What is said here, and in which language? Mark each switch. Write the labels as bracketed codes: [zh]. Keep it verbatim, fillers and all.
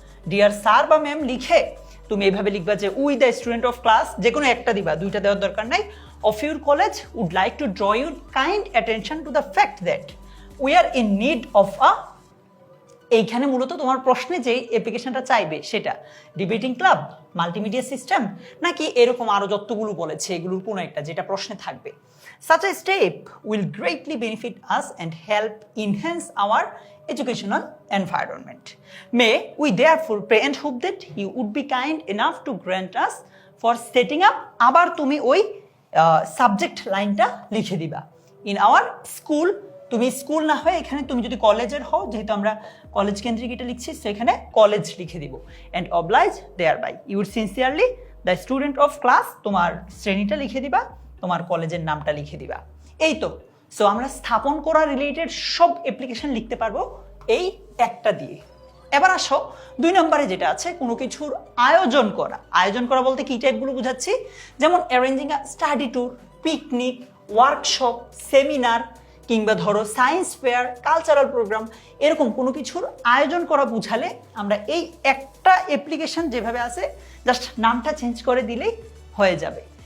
[bn] Dear sir বা ma'am লিখে তুমি এভাবে লিখবা যে [en] we the student of class, [bn] যে কোনো একটা দিবা, দুইটা দেওয়ার দরকার নাই, [en] of your college would like to draw your kind attention to the fact that we are in need of a, [bn] এইখানে মূলত তোমার প্রশ্নে যে অ্যাপ্লিকেশনটা চাইবে সেটা ডিবেটিং ক্লাব, মাল্টিমিডিয়া সিস্টেম, নাকি এরকম আরও যতগুলো বলেছে এগুলোর কোনো একটা যেটা প্রশ্নে থাকবে। [en] Such a step will greatly benefit us and help enhance our educational environment. May we therefore pray and hope that you would be kind enough to grant us for setting up [bn] আবার তুমি ওই subject লাইনটা লিখে দিবা। [en] In our school, [bn] তুমি school না হয় এখানে তুমি যদি কলেজের হও, যেহেতু আমরা কলেজ কেন্দ্রিক এটা লিখছি, সেখানে কলেজ লিখে দিব। [en] And oblige thereby you would sincerely the student of class, [bn] তোমার শ্রেণীটা লিখে দিবা, [en] তোমার কলেজের নামটা লিখে দিবা। [bn] এই তো। সো আমরা স্থাপন করা রিলেটেড সব অ্যাপ্লিকেশন লিখতে পারবো এই একটা দিয়ে। এবার আসো দুই নম্বরে, যেটা আছে কোনো কিছুর আয়োজন করা। আয়োজন করা বলতে কি টাইপগুলো বুঝাচ্ছি? যেমন [en] arranging a study tour, [bn] picnic, workshop, seminar, কিংবা ধরো সায়েন্স ফেয়ার, কালচারাল প্রোগ্রাম, এরকম কোনো কিছুর আয়োজন করা বুঝালে আমরা এই একটা অ্যাপ্লিকেশন যেভাবে আছে জাস্ট নামটা চেঞ্জ করে দিলেই হয়ে যাবে।